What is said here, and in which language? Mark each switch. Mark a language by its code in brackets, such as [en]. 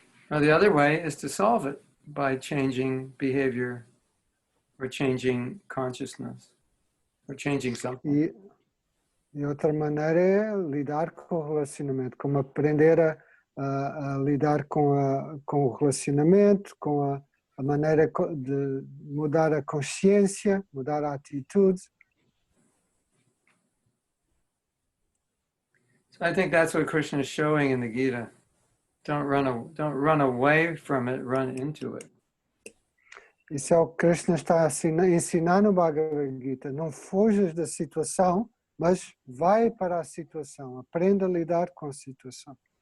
[en] Or the other way is to solve it by changing behavior or changing consciousness or changing something. [pt] E outra maneira é lidar com o relacionamento, como aprender a lidar com o relacionamento, com a maneira de mudar a consciência, mudar a atitude. [en] So I think that's what Krishna is showing in the Gita. Don't run away from it, run into it. [pt] Isso é o que Krishna está a ensinar no Bhagavad Gita. Não fujas da situação, mas vai para a situação. Aprenda a lidar com a situação.